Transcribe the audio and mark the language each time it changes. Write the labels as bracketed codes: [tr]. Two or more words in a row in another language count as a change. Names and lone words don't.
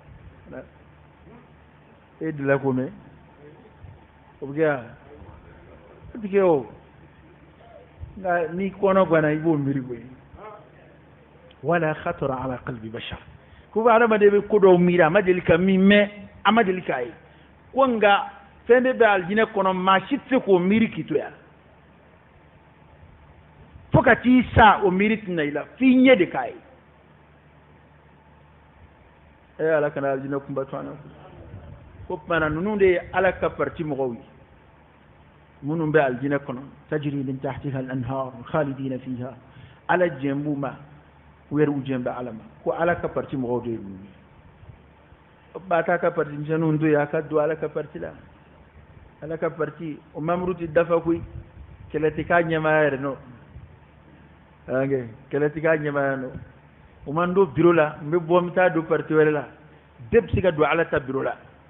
[bm] e delila k'o mɛn o bɛ kɛ wa o tɛ kɛ o nka n'i kɔnɔ ganna i b'o miiri koyi wala [ar] خطر على قلب بشر [bm] ko bɛ adamaden bɛ ko dɔw miiri a ma deli ka min mɛn a ma deli k'a ye ko nka fɛn de bɛ aljinɛ kɔnɔ maa si tɛ se k'o miiri k'i to yan fo ka t'i sa o miiri tɛna i la f'i ɲɛ de k'a ye ala kana aljinɛ kunba to an na ko tuma ninnu de ye ala ka parti mɔgɔw ye minnu bɛ aljinɛ kɔnɔ [ar] تجري من تحتها الأنهار خالدين فيها [bm] ala jɛn b'u ma u yɛrɛ u jɛn bɛ ala ma ko ala ka parti mɔgɔw de ye ninnu ye ba ta ka parti misɛnninw to yen a ka don ala ka parti la ala ka parti o membre tɛ dafa koyi kɛlɛ tɛ k'a ɲɛmaaya yɛrɛ nɔ kɛlɛ tɛ k'a ɲɛmaaya nɔ o man don bureau la n bɛ bɔ n bɛ taa don parti wɛrɛ la bɛɛ bɛ se ka don ala ta bureau la